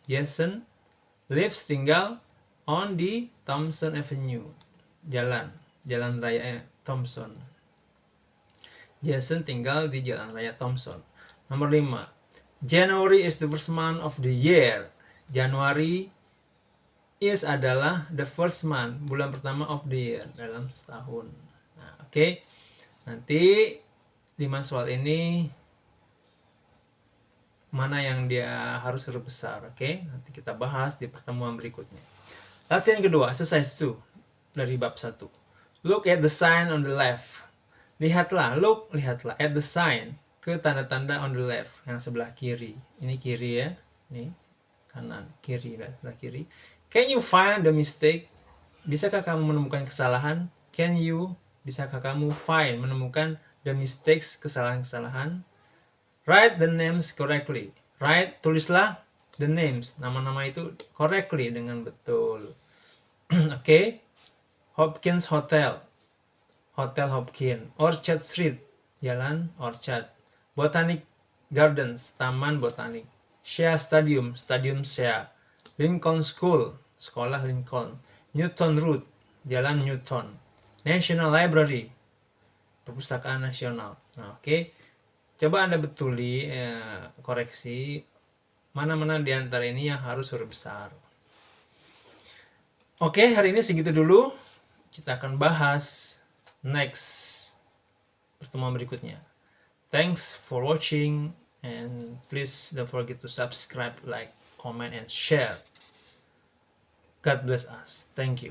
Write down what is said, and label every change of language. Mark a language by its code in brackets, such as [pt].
[id] Jason [en] lives, [id] tinggal, [en] on [id] di Thompson Avenue, jalan raya Thompson. Jason tinggal di jalan raya Thompson. Nomor 5. [en] January is the first month of the year. [id] Januari [en] is [id] adalah [en] the first month, [id] bulan pertama [en] of the year, [id] dalam setahun. Nah, oke. Nanti 5 soal ini mana yang dia harus huruf besar, oke? Nanti kita bahas di pertemuan berikutnya. Latihan kedua, [en] exercise 2 [id] dari bab 1. [en] Look at the sign on the left. [id] Lihatlah [en] at the sign, [id] ke tanda-tanda [en] on the left, [id] yang sebelah kiri. Ini kiri ya, ini kanan, kiri, sebelah kiri. [en] Can you find the mistake? [id] Bisakah kamu menemukan kesalahan? Bisakah kamu [en] find, [id] menemukan [en] the mistakes, [id] kesalahan-kesalahan? [en] Write the names correctly. [id] Tulislah [en] the names, [id] nama-nama itu [en] correctly, [id] dengan betul. Oke. Hopkins Hotel, Hotel Hopkins. Orchard Street, Jalan Orchard. Botanic Gardens, Taman Botanik. Shea Stadium, Stadium Shea. Lincoln School, Sekolah Lincoln. Newton Road, Jalan Newton. National Library, Perpustakaan Nasional. Nah, oke. Coba Anda betuli, koreksi mana-mana di antara ini yang harus huruf besar. Oke, hari ini segitu dulu. Kita akan bahas [en] next [id] pertemuan berikutnya. [en] Thanks for watching, and please don't forget to subscribe, like, comment, and share. God bless us. Thank you.